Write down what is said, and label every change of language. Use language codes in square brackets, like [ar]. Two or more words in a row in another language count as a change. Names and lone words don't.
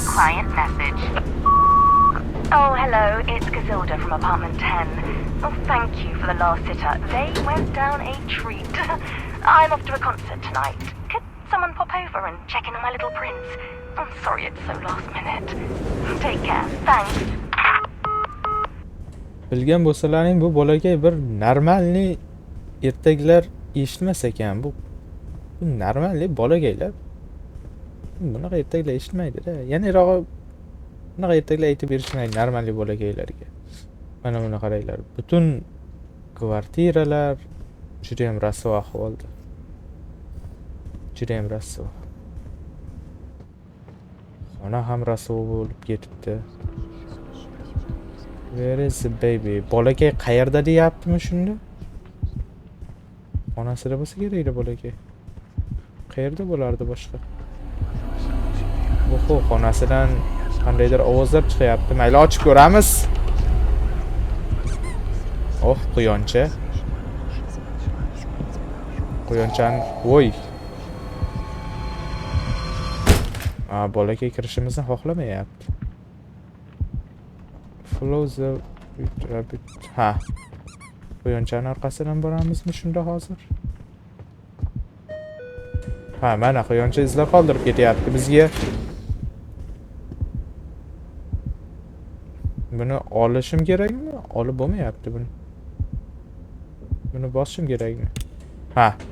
[en] client message. Oh, hello. It's Gazilda from apartment 10. Oh, thank you for the last sitter. They went down a treat. I'm off to a concert tonight. Could someone pop over and check in on my little prince? I'm sorry it's so last minute. Take care. Thanks. [uz] Bilgan bo'lsalaring bu bolaga bir normalniy ertaklar eshitmas ekan bu. Bu normalniy bolagaylar. Bunaqa ertaklar eshitmaydi-da. Ya'nirog'i bunaqa ertaklar aytib berishmaydi normalniy bolagaylarga. Mana buni qaranglar. Butun kvartiralar juda ham rasvo ahvolda. Juda ham rasvo. Xona ham rasvo bo'lib ketibdi. [en] Where is the baby? [uz] Bolakay qayerda deyaptimi shunda? Onasida bo'lsa kerak-da bolakay. Qayerda bo'lardi boshqa? Oho, xonasidan qandaydir ovozlar chiqyapti. Mayli ochib ko'ramiz. Oh, quyoncha. Quyonchani, voy. Bolakay kirishimizni xohlamayapti. [en] Follow the rabbit. [uz] Ha. Quyonchani orqasidan boramizmi shunda hozir? Ha, mana quyoncha izlar qoldirib ketyapti bizga. Buni olishim kerakmi? Olib bo'lmayapti buni. Buni bosishim kerakmi? Ha.